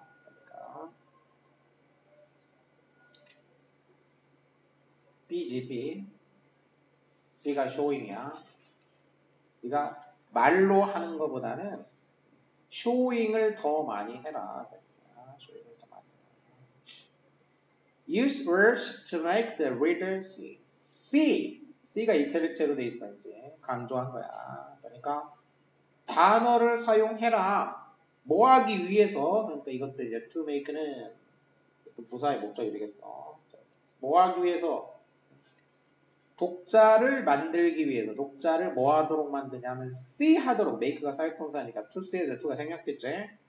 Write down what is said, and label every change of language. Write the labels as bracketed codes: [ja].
[ko] 그러니까 B가 showing이야. 네가 말로 하는 것보다는 showing을 더 많이 해라. showing을 더 많이 해라. [en] Use words to make the reader see. [ko] C가 이태리체로 돼 있어 이제 강조한 거야. 그러니까 단어를 사용해라. 뭐 하기 위해서? 그러니까 이것도 이제 to make는 부사의 목적이 되겠어. 뭐 하기 위해서? 독자를 만들기 위해서 독자를 뭐 하도록 만드냐면 see 하도록 make가 사역동사니까 to see에서 to가 생략됐지.